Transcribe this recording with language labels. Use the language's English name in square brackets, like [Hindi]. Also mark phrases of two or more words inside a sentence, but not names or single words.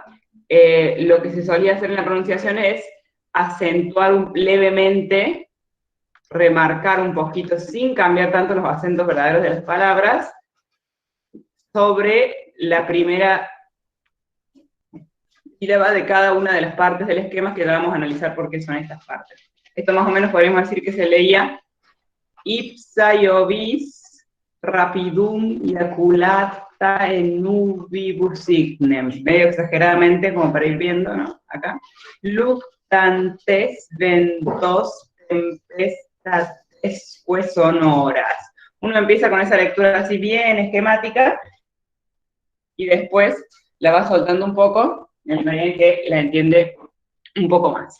[Spanish] Lo que se solía hacer en la pronunciación es acentuar levemente, remarcar un poquito, sin cambiar tanto los acentos verdaderos de las palabras, sobre la primera sílaba de cada una de las partes del esquema, que ya vamos a analizar por qué son estas partes. Esto más o menos podríamos decir que se leía [Latin] ipsa Iovis rapidum iaculata en nubibus signem, [Spanish] medio exageradamente, como para ir viendo, ¿no? Acá. [Latin] Luctantes ventos tempestates sonoras. [Spanish] Uno empieza con esa lectura así bien esquemática, y después la va soltando un poco, en la medida en que la entiende un poco más.